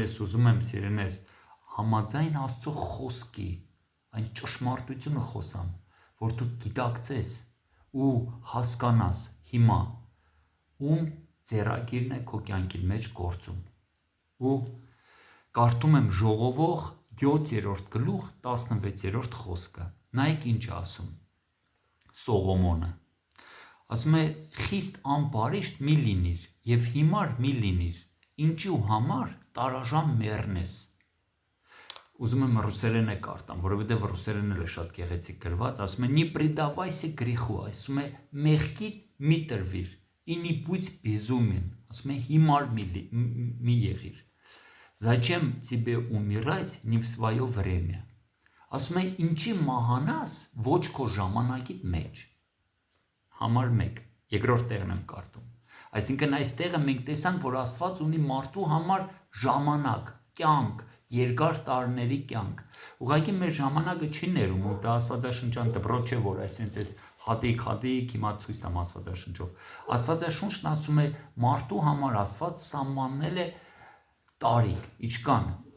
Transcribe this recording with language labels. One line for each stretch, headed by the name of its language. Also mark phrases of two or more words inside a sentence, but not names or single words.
Armenian: ես ուզում եմ, սիրելիներս, համաձայն Աստծո խոսքի այն ճշմարտությունը խոսամ, որ դու գիտակցես ու հասկանաս հիմա ում ձեռագիրն է քո կյանքի մեջ գործում։ Ու կարդում եմ Ժողովող 7-րդ գլուխ 16-րդ խոսքը։ Նայեք ինչ է ասում Սողոմոնը։ Ասում է. «Խիստ անբարիշտ մի լինիր եւ հիմար մի լինիր, ինչու համար տարաժան մեռնես»։ Ուզում եմ ռուսերեն է կարդամ, որովհետև ռուսերենն էլ է շատ գեղեցիկ գրված, ասում է.
Russian: «Не предавайся греху»,
Armenian: ասում է մեղքիդ մի տրվիր,
Russian: и не будь безумен,
Armenian: ասում է հիմար մի եղիր։
Russian: Зачем тебе умирать не в свое время։
Armenian: Ասում է ինչի մահանաս ոչ քո ժամանակիդ մեջ։ Համար 1, երկրորդ տեղն եմ կարդում։ Այսինքն այս տեղը մենք տեսանք, որ Աստված ունի մարդու համար ժամանակ, կյանք, երկար տարիների կյանք։ Ուղղակի մեր ժամանակը չի ներում ու դա Աստվածաշնչյան դպրոց չէ, որ այսպես հատիկ, հիմա ցույց տամ Աստվածաշնչով։ Աստվածաշունչն ասում է մարդու համար Աստված սահմանել է տարիք, ինչքան